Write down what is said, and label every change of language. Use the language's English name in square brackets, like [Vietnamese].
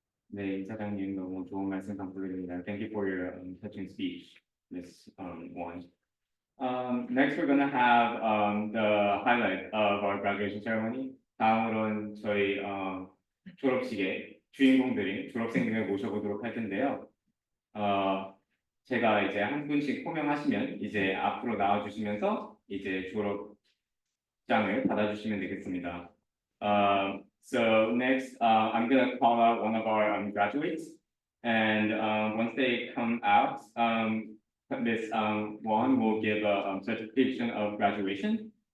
[Korean] 네, 이사장님 너무 좋은 말씀 감사드립니다. [English] Thank you for your touching speech, Miss Wang. Next, we're gonna have the highlight of our graduation ceremony. [Korean] 다음으로는 저희 졸업식의 주인공들인 졸업생들을 모셔보도록 할 텐데요. 제가 이제 한 분씩 호명하시면 이제 앞으로 나와주시면서 이제 졸업장을 받아주시면 되겠습니다. [English] So next, I'm gonna call out one of our graduates, and once they come out, Miss Wong will give a certification of graduation.